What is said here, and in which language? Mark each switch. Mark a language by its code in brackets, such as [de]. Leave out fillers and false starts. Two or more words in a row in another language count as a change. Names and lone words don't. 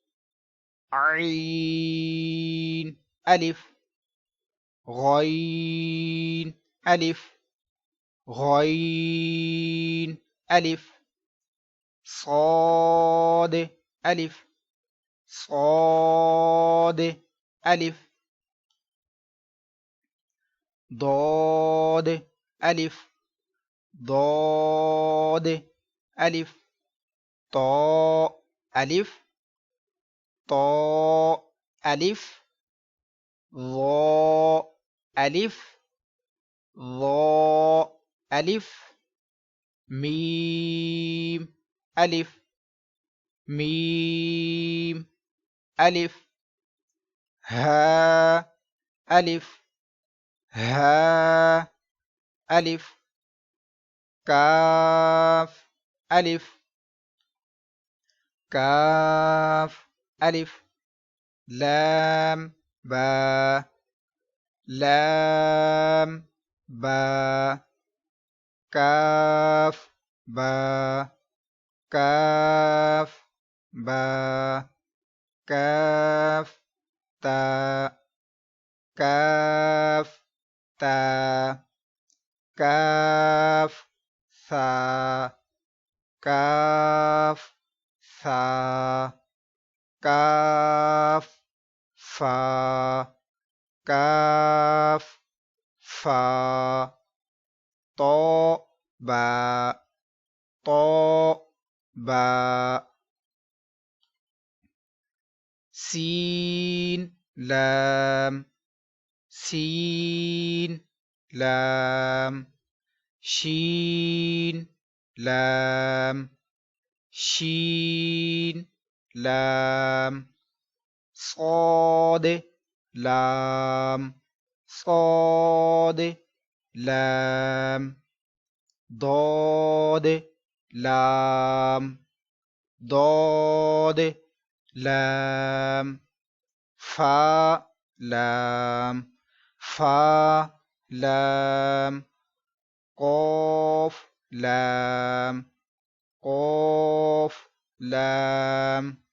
[ar] عین، الف، غین، الف، غین، الف، صاد، الف، صاد، الف، ضاد، الف، ضاد، الف، طاء، الف، طاء، الف، ظاء، الف، ظاء، الف، میم، الف، میم، الف، ها، الف، ها، الف، کاف، الف، کاف، الف، لام، با، لام، با، کاف، با کاف با کاف تا کاف تا کاف ثا کاف ثا کاف فا کاف فا تو با تو با سین لام سین لام شین لام شین لام صاد لام صاد لام ضاد لام ضاد لام فا لام فا لام قاف لام قاف لام